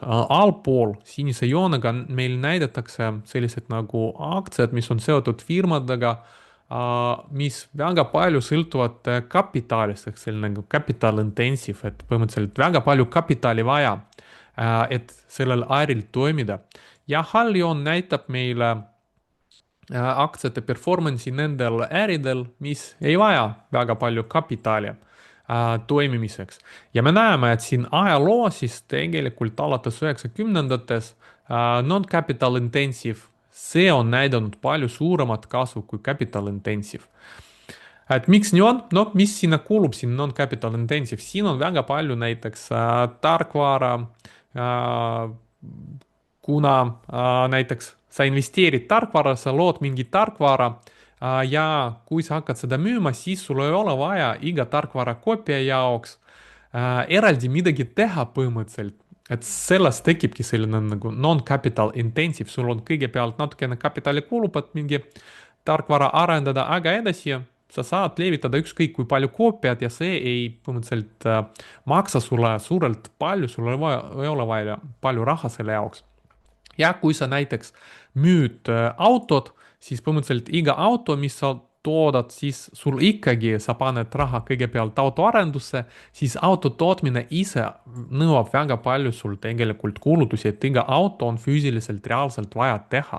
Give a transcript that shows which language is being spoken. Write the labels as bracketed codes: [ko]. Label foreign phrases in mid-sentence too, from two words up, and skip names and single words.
[et] Allpool sinise joonega meil näidatakse sellised nagu aktsiad, mis on seotud firmadega, mis väga palju sõltuvad kapitalist, ehk selline nagu [en] capital intensive, [et] et põhimõtteliselt väga palju kapitali vaja, et sellel äril toimida. Ja hall joon näitab meile aktsiate performance'i nendel äridel, mis ei vaja väga palju kapitali toimimiseks. Ja me näeme, et siin ajaloos siis tegelikult alates 90-ndates [en] non-capital intensive, [et] see on näidanud palju suuremat kasu kui [en] capital intensive. [et] Et miks nii on? No mis sinna kuulub, siin [en] non-capital intensive? [et] Siin on väga palju näiteks tarkvara, kuna näiteks sa investeerid tarkvara, sa lood mingi tarkvara ja kui sa hakkad seda müüma, siis sul ei ole vaja iga tarkvara koopia jaoks eraldi midagi teha põhimõtteliselt. Et sellest tekibki selline nagu [en] non-capital intensive, [et] sul on kõigepealt natukene kapitali kulub, et mingi tarkvara arendada, aga edasi sa saad levitada ükskõik kui palju koopiad ja see ei põhimõtteliselt maksa sulle suurelt palju, sul ei ole vaja palju raha selle jaoks. Ja kui sa näiteks müüd autot, siis põhimõtteliselt iga auto, mis sa toodad, siis sul ikkagi, sa paned raha kõigepealt autoarendusse, siis auto tootmine ise nõuab väga palju sul tegelikult kulutusi, et iga auto on füüsiliselt reaalselt vaja teha.